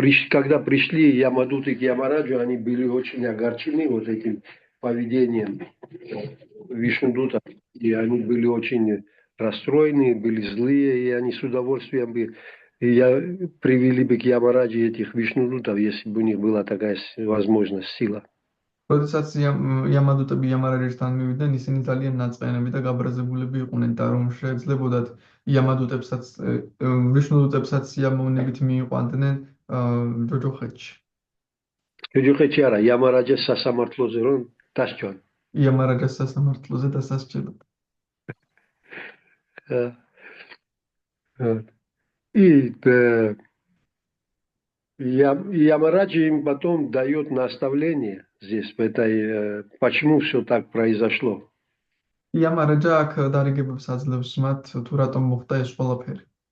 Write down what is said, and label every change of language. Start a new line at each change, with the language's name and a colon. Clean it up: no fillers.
Russian: Когда пришли Ямадуты к Ямараджу, они были очень огорчены вот этим поведением Вишнудута. И они были очень расстроены, были злые, и они с удовольствием бы привели бы к Ямараджи этих Вишнудутов, если бы у них была такая возможность, сила.
Georgian: როდესაც იამადუტები იამარაჯისთან მივიდნენ, ისინი ძალიან ნაწყენები და გაბრაზებულები იყვნენ და რომ შეეძლებოდათ იამადუტებსაც ვიშნუდუტებსაც იამოვნებით მიიყვანდნენ ჯოჯოხეთში. ჯოჯოხეთში არა, იამარაჯას სასამართლოზე რომ დასჯონ. იამარაჯას სასამართლოზე დასასჯელად.
Russian: И Ямараджи им потом дает наставление здесь, почему все так произошло.
Georgian: Ямараджа აქ დარიგებებს აძლევს მათ თუ რატომ მოხდა ეს ყველაფერი.